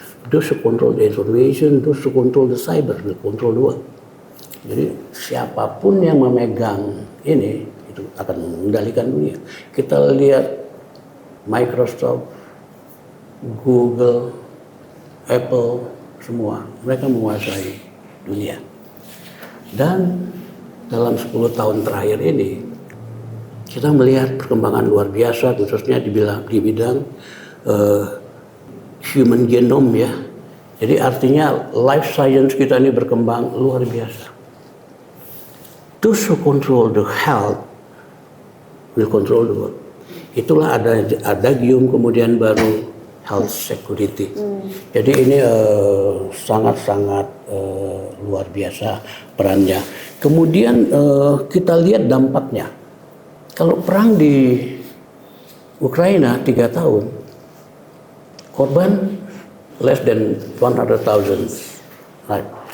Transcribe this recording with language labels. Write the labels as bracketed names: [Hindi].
[English] Those who control the information, those who control the cyber, will control the world. [Indonesian] Jadi siapapun yang memegang ini, itu akan mengendalikan dunia. Kita lihat Microsoft, Google, Apple, semua, mereka menguasai dunia. Dan dalam 10 tahun terakhir ini, kita melihat perkembangan luar biasa, khususnya di bidang human genome ya. Jadi artinya life science kita ini berkembang luar biasa. [English] Those who control the health will control the world. [Indonesian] Itulah ada adagium kemudian baru health security. Jadi ini sangat-sangat luar biasa perannya. Kemudian kita lihat dampaknya. Kalau perang di Ukraina 3 tahun, korban [English] less than 100,000, right?